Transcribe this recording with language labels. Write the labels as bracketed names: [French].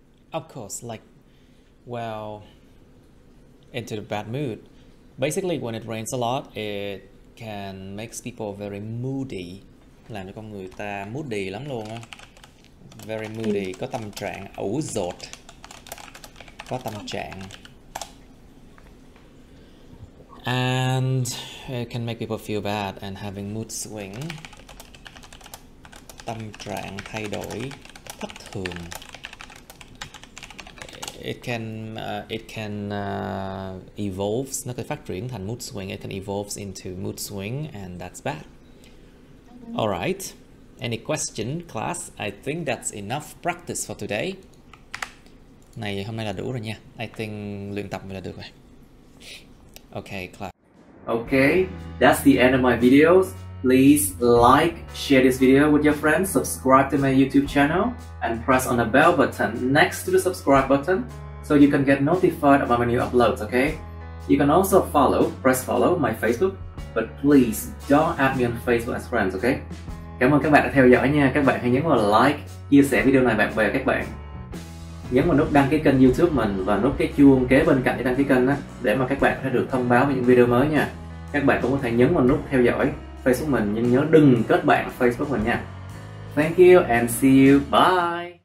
[English] Of course, like, well, into the bad mood. Basically, when it rains a lot, it can make people very moody. [Vietnamese] Làm cho con người ta moody lắm luôn á. [English] Very moody, [Vietnamese] có tâm trạng ủ dột. Có tâm trạng. [English] And it can make people feel bad and having mood swing. [Vietnamese] Tâm trạng thay đổi thất thường. [English] It can evolve, [Vietnamese] nó có phát triển thành mood swing. [English] It can evolve into mood swing and that's bad. Alright, any question class? I think that's enough practice for today. [Vietnamese] Này hôm nay là đủ rồi nha. [English] I think [Vietnamese] luyện tập vậy là được rồi. [English] Okay, class. Okay, that's the end of my videos. Please like, share this video with your friends, subscribe to my YouTube channel, and press on the bell button next to the subscribe button so you can get notified about my new uploads, okay? You can also press follow my Facebook, but please don't add me on Facebook as friends, okay? [Vietnamese] Cảm ơn các bạn đã theo dõi nha. Các bạn hãy nhấn vào like, chia sẻ video này bạn bè các bạn. Nhấn vào nút đăng ký kênh YouTube mình và nút cái chuông kế bên cạnh để đăng ký kênh đó, để mà các bạn sẽ được thông báo về những video mới nha. Các bạn cũng có thể nhấn vào nút theo dõi Facebook mình, nhưng nhớ đừng kết bạn Facebook mình nha. [English] Thank you and see you. Bye.